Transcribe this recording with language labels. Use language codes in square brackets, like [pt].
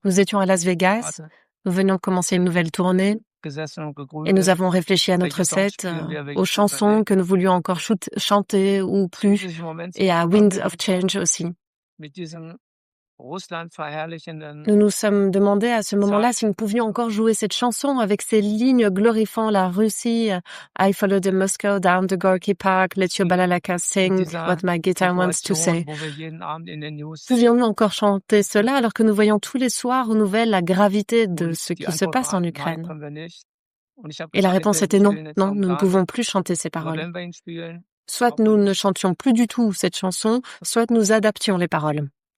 [fr] Nous étions à Las Vegas, nous venions de commencer une nouvelle tournée et nous avons réfléchi à notre set, aux chansons que nous voulions encore chanter ou plus, et à Wind of Change aussi. Nous nous sommes demandé à ce moment-là si nous pouvions encore jouer cette chanson avec ces lignes glorifiant la Russie. [en] I follow the Moscow down the Gorky Park, let your balalaka sing what my guitar wants to say. [fr] Pouvions-nous encore chanter cela alors que nous voyons tous les soirs aux nouvelles la gravité de ce qui se passe en Ukraine? Et la réponse était non, nous ne pouvons plus chanter ces paroles. Soit nous ne chantions plus du tout cette chanson, soit nous adaptions les paroles.